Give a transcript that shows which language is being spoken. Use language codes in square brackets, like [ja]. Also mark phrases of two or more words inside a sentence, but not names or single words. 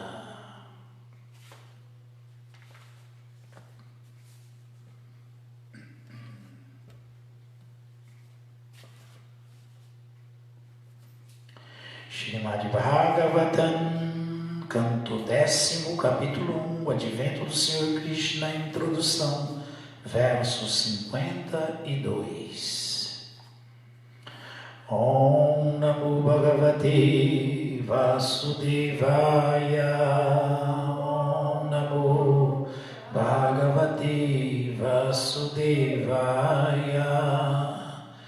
[pt] Srimad Bhagavatam, canto 10º, capítulo 1, Advento do Senhor Krishna, introdução, verso 52. [sa] ॐ नमो भगवते वासुदेवाय. ॐ नमो भगवते वासुदेवाय.